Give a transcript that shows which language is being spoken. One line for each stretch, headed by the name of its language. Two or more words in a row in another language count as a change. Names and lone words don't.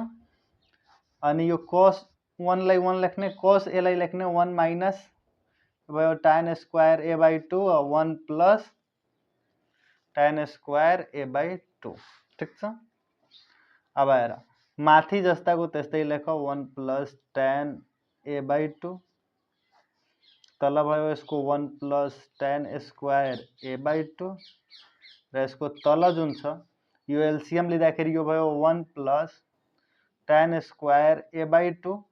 Nepali: अनि यो cos 1 लाई 1 लेख्ने, cos a लाई लेख्ने 1 माइनस भयो tan स्क्वायर a बाई 2 और 1 प्लस tan स्क्वायर a बाई 2, ठीक छ। अब हेर माथि जस्ताको त्यस्तै लेख, 1 प्लस tan a बाई 2, तल भयो यसको 1 प्लस tan स्क्वायर a बाई 2 र यसको तल जुन छ यो एलसीएम लिँदाखेरि यो भयो 1 प्लस tan स्क्वायर a बाई 2